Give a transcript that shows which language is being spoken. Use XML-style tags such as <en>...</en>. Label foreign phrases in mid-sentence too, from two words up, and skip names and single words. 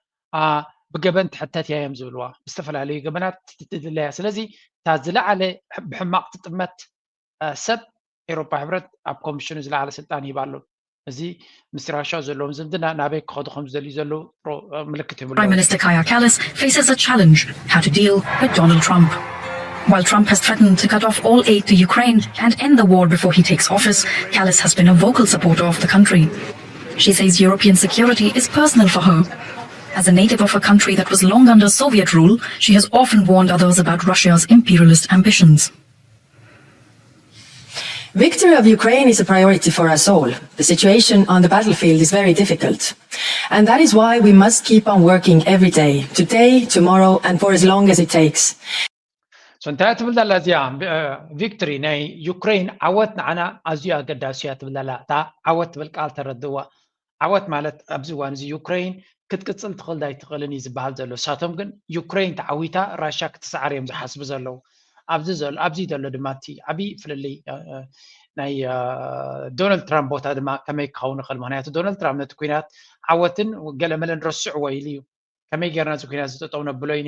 <ti>ብገበን ትሕተት እያ እዮም ዝብልዋ ብዝተፈላለዩ ገበናት ትድለያ ስለዚ እታ ዝለዓለ ብሕማቅ ትጥመት ሰብ ኤሮጳ ሕብረት ኣብ ኮሚሽኑ ዝለዓለ ስልጣን ይህባ ኣሎ እዚ ምስ ራሻ ዘለዎም ዝምድና ናበይ ክኸዱ ከም ዝደልዩ ዘለዉ ምልክት ይብሉ</ti> <en>Prime Minister Kaja Kallas faces a challenge how to deal with Donald Trump. While Trump has threatened to cut off all aid to Ukraine and end the war before he takes office, Kallas has been a vocal supporter of the country. She says European security is personal for her. As a native of a country that was long under Soviet rule, she has often warned others about Russia's imperialist ambitions. Victory of Ukraine is a priority for us all. The situation on the battlefield is very difficult. And that is why we must keep on working every day, today, tomorrow, and for as long as it takes.</en> <ti>So እንታይ ትብል ዘላ እዚኣ ቪክቶሪ ናይ ዩክሬን ዓወት ንዓና ኣዝዩ ኣገዳሲ እያ ትብል ዘላ እታ ዓወት ትብል ቃል ተረድእዋ ዓወት ማለት ኣብዚ እዋን እዚ ዩክሬን ክትቅፅል ትኽእል ዳይትኽእልን እዩ ዝበሃል ዘሎ ንሳቶም ግን ዩክሬን ተዓዊታ ራሻ ክትሰዓር እዮም ዝሓስቡ ዘለዉ ኣብዚ ዘሎ ድማ እቲ ዓብይ ፍልልይ ናይ ዶናልድ ትራምፕ ቦታ ድማ ከመይ ክኸውን ይኽእል ምክንያቱ ዶናልድ ትራምፕ ነቲ ኩናት ዓወትን ገለመለ ንረስዕዎ ኢሉ እዩ ከመይ ጌርና እዚ ኩናት ዝጠጠው ነብሎ እዩ</ti>